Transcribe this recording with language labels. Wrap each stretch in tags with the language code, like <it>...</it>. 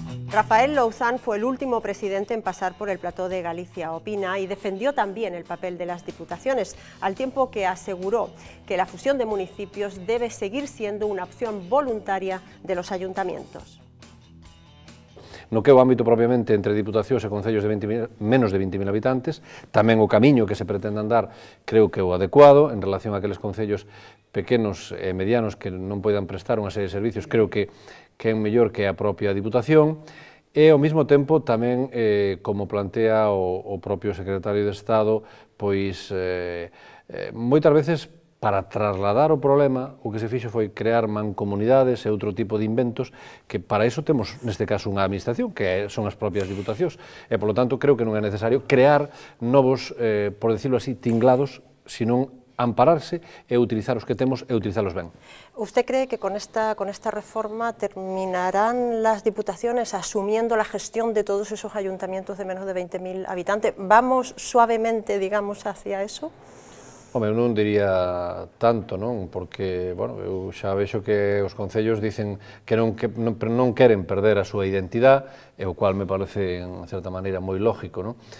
<es>Rafael Louzán fue el último presidente en pasar por el plató de Galicia Opina y defendió también el papel de las diputaciones, al tiempo que aseguró que la fusión de municipios debe seguir siendo una opción voluntaria de los ayuntamientos.</es> <gl>No que o ámbito propiamente entre diputacións e concellos de menos de 20.000 habitantes, tamén o camiño que se pretende andar creo que é o adecuado en relación a aqueles concellos pequenos e medianos que non poidan prestar unha serie de servicios, creo que é mellor que a propia Diputación, e ao mesmo tempo tamén, como plantea o propio secretario de Estado, pois moitas veces para trasladar o problema, o que se fixo foi crear mancomunidades e outro tipo de inventos, que para iso temos, neste caso, unha administración, que son as propias diputacións, e, polo tanto, creo que non é necesario crear novos,</gl> <es>por decirlo así,</es> <gl>tinglados, senón ampararse e utilizar os que temos e utilizalos ben.</gl> <es>¿Usted cree que con esta reforma terminarán las diputaciones asumiendo la gestión de todos esos ayuntamientos de menos de 20.000 habitantes? ¿Vamos suavemente, digamos, hacia eso?</es> <gl>Home, eu non diría tanto, non? Porque, bueno, eu xa vexo que os concellos dicen que non queren perder a súa identidade, e o cual me parece, en certa maneira, moi lógico, non?</gl>